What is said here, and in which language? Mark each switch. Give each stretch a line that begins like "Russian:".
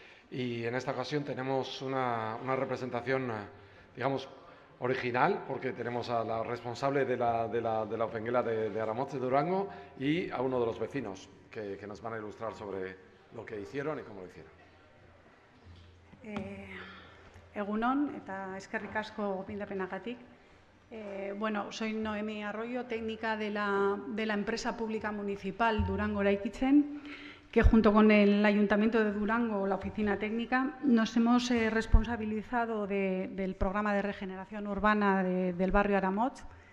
Spanish: Y en esta ocasión tenemos una representación, digamos, original, porque tenemos a la responsable de la opengela de Aramotz de Durango y a uno de los vecinos que nos van a ilustrar sobre lo que hicieron y cómo lo hicieron.
Basque: Egunon eta eskerrik asko gonbidapenagatik.
Spanish: Bueno, soy Noemi Arroyo, técnica de la empresa pública municipal Durango Eraikitzen, que junto con el Ayuntamiento de Durango, la oficina técnica, nos hemos responsabilizado del programa de regeneración urbana del barrio Aramotz.